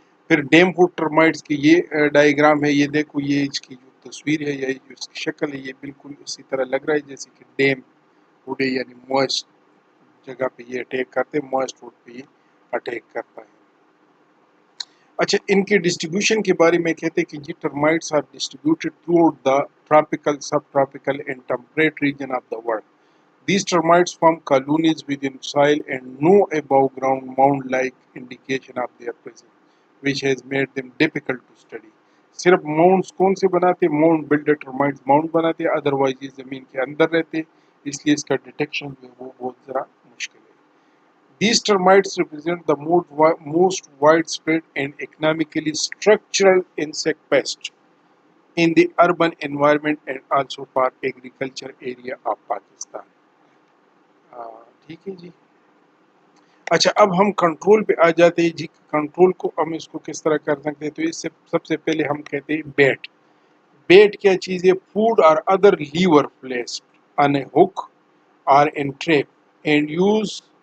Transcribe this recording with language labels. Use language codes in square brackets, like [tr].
[ur] پھر dam would termites کی یہ ڈائیگرام ہے، یہ دیکھو، یہ اس کی جو تصویر ہے یا جو اس کی شکل ہے یہ بالکل اسی طرح لگ رہا ہے جیسے کہ ڈیم ووڈ ہے، یعنی موئسٹ جگہ پہ یہ اٹیک کرتے ہیں، موئسٹ ووڈ پہ یہ اٹیک کرتا ہے. اچھا، ان کے ڈسٹریبیوشن کے بارے میں کہتے ہیں کہ یہ [en] Termites are distributed throughout the tropical, subtropical and temperate region of the world. These termites form colonies within soil and no above ground mound-like indication of their presence, which has made them difficult to study. [ur] صرف mounts کون سے بناتے ہیں؟ Mount builder termites Mount بناتے ہیں، otherwise یہ زمین کے اندر رہتے ہیں، اس لیے اس کا ڈیٹیکشن جو ہے وہ بہت ذرا مشکل ہے. [en] These termites represent the most widespread and economically structural insect pest in the urban environment and also for agriculture area of Pakistan. [ur] ٹھیک ہے جی. اچھا، اب ہم کنٹرول پہ آ جاتے ہیں جی. کنٹرول کو ہم اس کو کس طرح کر سکتے ہیں؟ تو اس سے سب سے پہلے ہم کہتے ہیں بیٹ. بیٹ کیا چیز ہے؟ [en] Food اور other lure placed on a hook اور in trap and use.